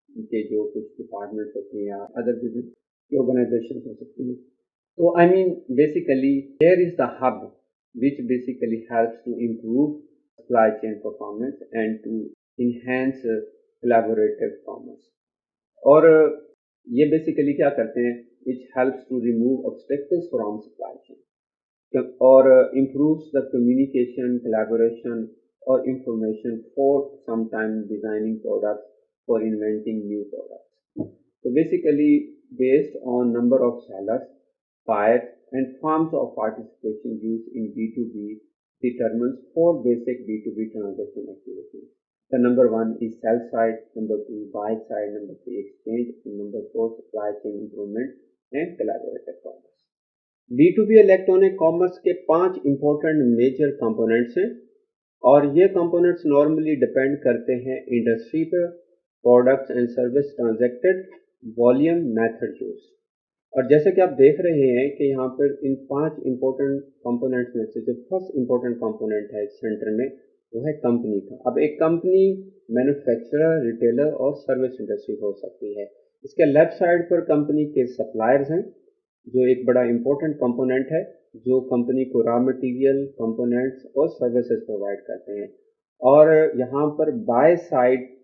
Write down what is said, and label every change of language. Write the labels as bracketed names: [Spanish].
[Urdu] کے جو کچھ ڈپارٹمنٹ ہوتے ہیں یا ادر بزنس کی آرگنائزیشن ہو سکتی ہیں۔ [English] So I mean basically here is the hub which basically helps to improve supply chain performance and to enhance collaborative commerce. [Urdu] اور یہ بیسیکلی کیا کرتے ہیں، [English] which helps to remove obstacles from supply chain [Urdu] اور [English] improves the communication, collaboration or information for sometime designing products or inventing new products. So basically based on number of sellers, buyers and forms of participation used in B2B determines four basic B2B transaction activities. The number one is sell side, number two buy side, number three exchange, and number four supply chain improvement and collaborative commerce. [Urdu] B2B electronic commerce کے 5 important major components ہیں، اور یہ components normally depend کرتے ہیں industry per, products and service transacted, volume, method use. اور جیسے کہ آپ دیکھ رہے ہیں کہ یہاں پر ان 5 امپورٹنٹ کمپوننٹس میں سے جو فرسٹ امپورٹنٹ کمپوننٹ ہے سینٹر میں وہ ہے کمپنی کا۔ اب ایک کمپنی مینوفیکچرر، ریٹیلر اور سروس انڈسٹری ہو سکتی ہے۔ اس کے لیفٹ سائڈ پر کمپنی کے سپلائرز ہیں جو ایک بڑا امپورٹنٹ کمپوننٹ ہے، جو کمپنی کو را مٹیریل، کمپوننٹس اور سروسز پرووائڈ کرتے ہیں۔ اور یہاں پر بائی سائڈ